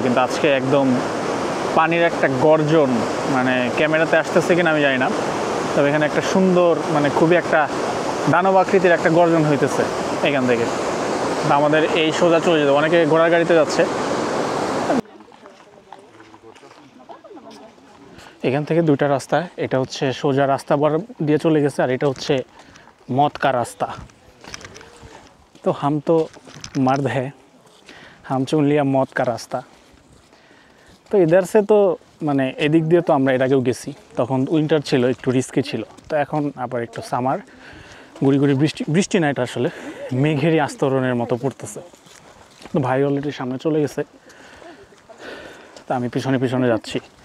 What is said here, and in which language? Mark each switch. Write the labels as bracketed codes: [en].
[bn] কিন্তু আজকে একদম পানির একটা গর্জন, মানে ক্যামেরাতে আসতেছে কিনা আমি জানি না, তবে এখানে একটা সুন্দর, মানে খুবই একটা দানব আকৃতির একটা গর্জন হইতেছে এখান থেকে। আমাদের এই সোজা চলে যেতে, অনেকে ঘোড়ার গাড়িতে যাচ্ছে। এখান থেকে 2টা রাস্তা, এটা হচ্ছে সোজা রাস্তা দিয়ে চলে গেছে, আর এটা হচ্ছে [hi] मौत का रास्ता। तो हम तो मर्द है, हम चुन लिया मौत का रास्ता। [bn] তো [hi] ইদার সে [bn] তো মানে এদিক দিয়ে তো আমরা এর আগেও গেছি, তখন উইন্টার ছিল, একটু রিস্কি ছিল। তো এখন আবার একটু সামার, গুড়ি গুড়ি বৃষ্টি না, এটা আসলে মেঘেরই আস্তরণের মতো পড়তেছে। তো ভাই অলরেডি সামনে চলে গেছে, তা আমি পিছনে পিছনে যাচ্ছি।